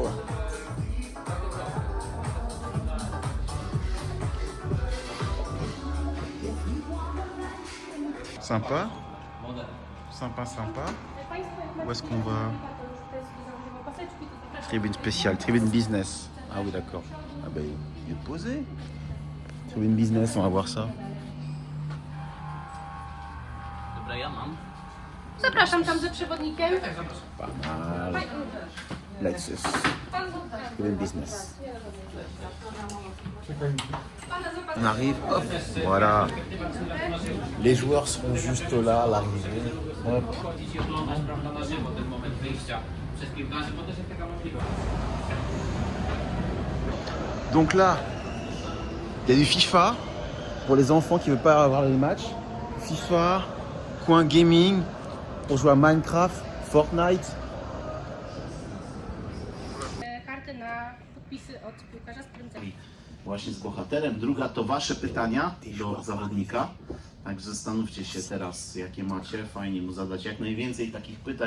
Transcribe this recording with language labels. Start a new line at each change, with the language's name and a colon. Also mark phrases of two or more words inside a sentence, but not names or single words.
French: Sympa. Où est-ce qu'on va? Tribune spéciale, tribune business. Ah oui, d'accord. Ah ben, il est posé. Tribune business, on va voir ça.
Polish: Zapraszam tam ze przewodnikiem.
French: Pas mal. Lexus. Tribune business. On arrive, hop, voilà. Les joueurs seront juste là à l'arrivée. Hop. Donc là, il y a du FIFA pour les enfants qui ne veulent pas avoir les matchs. FIFA, coin gaming pour jouer à Minecraft, Fortnite.
Polish: Karty na podpisy od piłkarza z którym Właśnie z bohaterem. Druga to wasze pytania do zawodnika. Także zastanówcie się teraz, jakie macie. Fajnie mu zadać jak najwięcej takich pytań.